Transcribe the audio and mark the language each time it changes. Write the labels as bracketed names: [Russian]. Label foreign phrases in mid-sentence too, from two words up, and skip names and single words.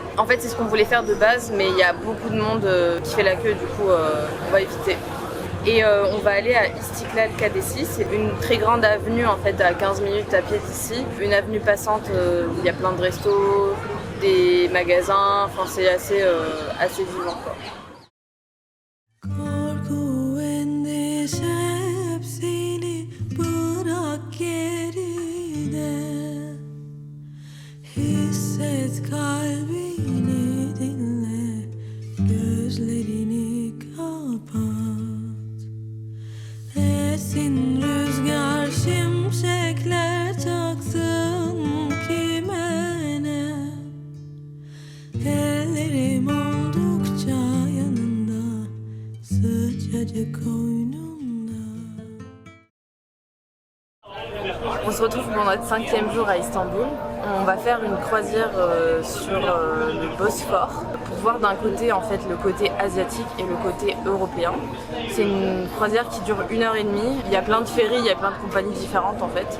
[French] En fait, c'est ce qu'on voulait faire de base, mais il y a beaucoup de monde qui fait la queue, du coup, on va éviter. Et on va aller à Istiklal Caddesi, c'est une très grande avenue en fait à 15 minutes à pied d'ici. Une avenue passante où il y a plein de restos, des magasins, enfin c'est assez vivant quoi. [Turkish] Korku endişe hepsini bırak geride. Hisset kalbini dinle, gözlerini kapat. Esin rüzgar şimşekler çaksın kime ne. Ellerim oldukça yanında, sıcacık koynunda. [French] On se retrouve pour notre 5e jour à Istanbul. On va faire une croisière sur le Bosphore pour voir d'un côté en fait le côté asiatique et le côté européen. C'est une croisière qui dure 1h30. Il y a plein de ferries, il y a plein de compagnies différentes en fait.